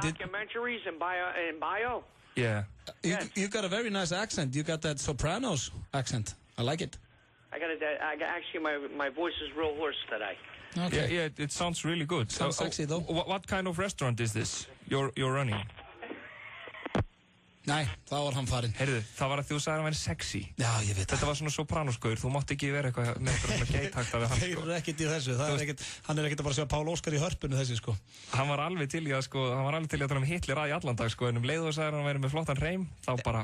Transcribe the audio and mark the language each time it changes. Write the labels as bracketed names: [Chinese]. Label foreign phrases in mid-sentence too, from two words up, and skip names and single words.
[English] Documentaries and bio. Yeah. You got a very nice accent. You got that Sopranos accent. I like it. Actually, my voice is real hoarse today. Okay. Yeah, it sounds really good. Sounds sexy though. What kind of restaurant is this you're running? [Icelandic] Nei, það var hann farinn. Heyrðu, það var að þú sagði að hann væri sexy. Já, ég veit það. Þetta var svona Sopranos-gaur, þú mátt ekki vera eitthvað með eitthvað svona geithagta við hann, sko. Þeir eru ekkert í þessu, hann er ekkert að bara sjá Pál Óskar í hörpunni þessi, sko. Hann var alveg til í að tala um Hitler að í allan dag, sko, en leið og sagði hann væri með flottan hreim, þá bara...